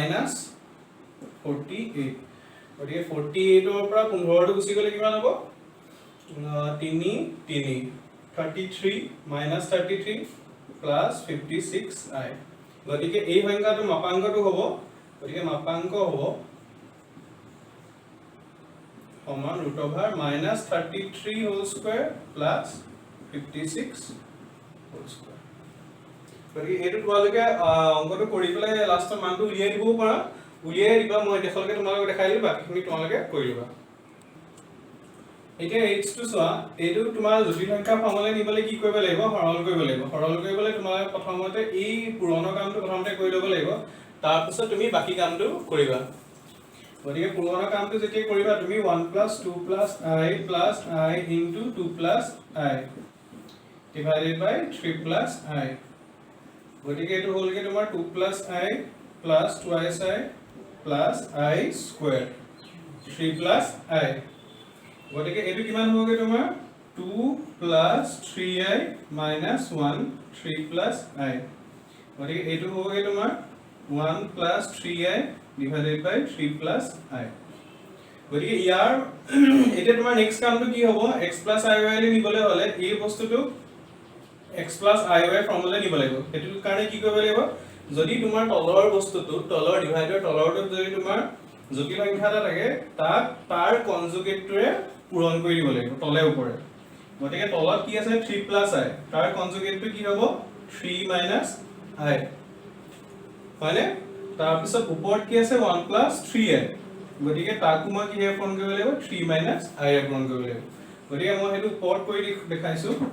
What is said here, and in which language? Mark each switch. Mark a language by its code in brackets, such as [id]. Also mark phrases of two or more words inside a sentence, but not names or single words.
[as] 48 গতিকে 48 ৰ পৰা 15 টো গুচি গলে কিমান হ'ব 3 33 minus 33 plus 56i গতিকে এই সংখ্যাটো মাপাঙ্কটো হ'ব গতিকে মাপাঙ্ক হ'ব সমান √(-33 [en] whole square plus 56 whole square [as] গতিকে এইটো তোমালোকে অংকটো কৰি পেলাই লাষ্টৰ মানটো উলিয়াই দিবও পাৰা উলিয়াই দিবা মই দেখলকে তোমালোকে দেখাই দিম বাকিখিনি তোমালোকে কৰি লবা এতিয়া h2 চোৱা এইটো তোমাৰ জটিল সংখ্যা ফৰ্মুলা নিবলৈ কি কৰিব লাগিব সৰল কৰিব তোমালোকে প্ৰথমতে এই পুৰণা কামটো প্ৰথমতে কৰি ল'ব লাগিব তাৰ পিছত তুমি বাকি কামটো কৰিবা গতিকে পুৰণা কামটো যেতিয়া কৰিবা তুমি 1 + 2 + i + i * 2 + i [en] divided by [as] 3 + i গতিকে এইটো হ'লগে তোমাৰ 2 + i + twice i + i square 3 + i গতিকে এইটো কিমান হ'বগে তোমাৰ 2 + 3i - 1 3 + i গতিকে এইটো হ'বগে তোমাৰ 1 + 3i [en] divided by [as] 3 + i গতিকে ইয়াৰ এতিয়া তোমাৰ নেক্সট কামটো কি হ'ব x + iy লে নিবলৈ হলে এই বস্তুটো x + iy ফৰ্মুলা নিব লাগিব সেইটো কাৰণে কি কৰিব লাগিব যদি তোমাৰ তলৰ বস্তুটো তলৰ ডিভাইডৰ তলৰটোত যদি তোমাৰ জটিল সংখ্যা এটা থাকে তাক তাৰ কনজুগেটটোৰে পূৰণ কৰি দিব লাগিব তলে ওপৰে গতিকে তলত কি আছে 3 + i তাৰ কনজুগেটটো কি হ'ব 3 - i হয়নে তাৰ পিছত ওপৰত কি আছে 1 + 3i গতিকে তাকো মই কিহে পূৰণ কৰিব লাগিব 3 - i ৰে পূৰণ কৰিব লাগিব গতিকে মই হেতু ওপৰত কৰি দেখাইছো